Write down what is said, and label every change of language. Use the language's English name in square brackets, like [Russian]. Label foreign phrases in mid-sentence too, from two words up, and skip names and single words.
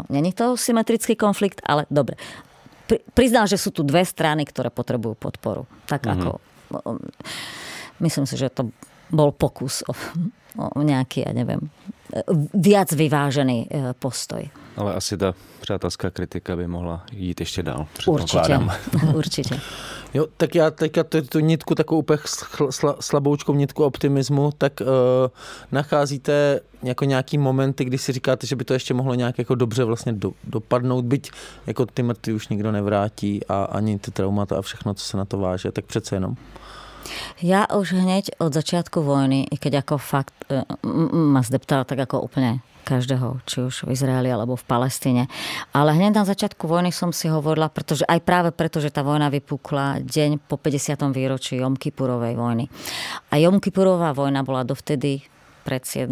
[Czech] Není to symetrický konflikt, [Slovak] ale dobre. Priznal, že sú tu dve strany, ktoré potrebujú podporu. Tak ako myslím si, že to bol pokus o nejaký, ja neviem, viac vyvážený postoj. [Czech] Ale asi ta přátelská kritika by mohla jít ještě dál. Určitě. Jo, tak já teďka tu nitku, takovou úplně slaboučkou nitku optimismu, tak nacházíte jako nějaký momenty, kdy si říkáte, že by to ještě mohlo nějak jako dobře vlastně dopadnout, byť jako ty mrtví už nikdo nevrátí a ani ty traumata a všechno, co se na to váže, tak přece jenom. [Slovak] Ja už hneď od začiatku vojny, keď ako fakt ma zdeptala tak ako úplne každého, či už v Izraeli alebo v Palestíne. Ale hneď na začiatku vojny som si hovorila, pretože aj práve preto, že tá vojna vypukla deň po 50. výročí Jom Kipurovej vojny. A Jom Kipurová vojna bola dovtedy pred 7.